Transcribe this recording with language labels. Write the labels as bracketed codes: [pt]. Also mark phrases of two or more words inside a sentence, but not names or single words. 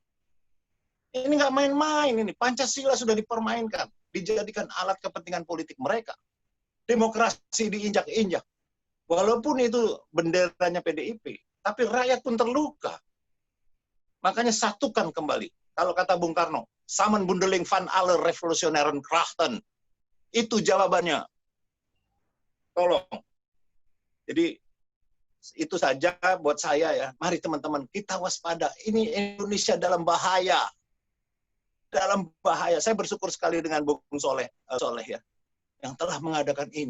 [id] Ini nggak main-main ini. Pancasila sudah dipermainkan. Dijadikan alat kepentingan politik mereka. Demokrasi diinjak-injak. Walaupun itu benderanya PDIP. Tapi rakyat pun terluka. Makanya satukan kembali. Kalau kata Bung Karno, [nl] Samen bundeling van alle revolutionairen krachten. [id] Itu jawabannya. Tolong. Jadi itu saja buat saya ya. Mari teman-teman kita waspada. Ini Indonesia dalam bahaya. Dalam bahaya. Saya bersyukur sekali dengan Bung Soleh ya, yang telah mengadakan ini.